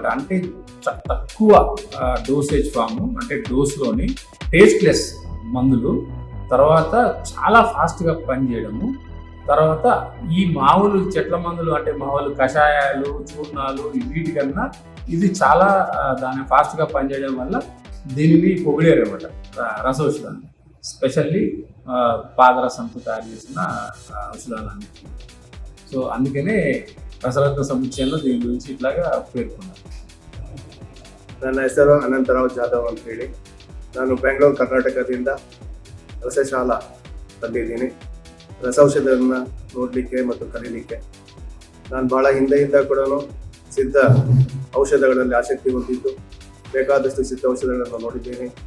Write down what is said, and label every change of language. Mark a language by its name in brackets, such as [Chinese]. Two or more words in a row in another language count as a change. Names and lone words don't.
[Telugu] అంటే తక్కువ డోసేజ్ ఫాము, అంటే డోస్లోని టేస్ట్లెస్ మందులు, తర్వాత చాలా ఫాస్ట్గా పనిచేయడము, తర్వాత ఈ మామూలు చెట్ల మందులు అంటే మామూలు కషాయాలు, చూర్ణాలు వీటికన్నా ఇది చాలా దాన్ని ఫాస్ట్గా పనిచేయడం వల్ల దీనిని పొగిడారు అనమాట రసౌషధాన్ని, స్పెషల్లీ పాదరసంతో తయారు చేసిన ఔషధాలన్నిటి. సో అందుకనే రసరత్న సముచ్చయంలో దీని గురించి ఇట్లాగా పేర్కొన్నారు. [Kannada] ನನ್ನ ಹೆಸರು ಅನಂತರಾವ್ ಜಾಧವ್ ಅಂತೇಳಿ. ನಾನು ಬೆಂಗಳೂರು ಕರ್ನಾಟಕದಿಂದ ರಸಶಾಲಾ ಬಂದಿದ್ದೀನಿ ರಸೌಷಧವನ್ನು ನೋಡಲಿಕ್ಕೆ ಮತ್ತು ಕಲೀಲಿಕ್ಕೆ. ನಾನು ಭಾಳ ಹಿಂದೆಯಿಂದ ಕೂಡ ಸಿದ್ಧ ಔಷಧಗಳಲ್ಲಿ ಆಸಕ್ತಿ ಹೊಂದಿದ್ದು ಬೇಕಾದಷ್ಟು ಸಿದ್ಧ ಔಷಧಗಳನ್ನು ನೋಡಿದ್ದೇನೆ.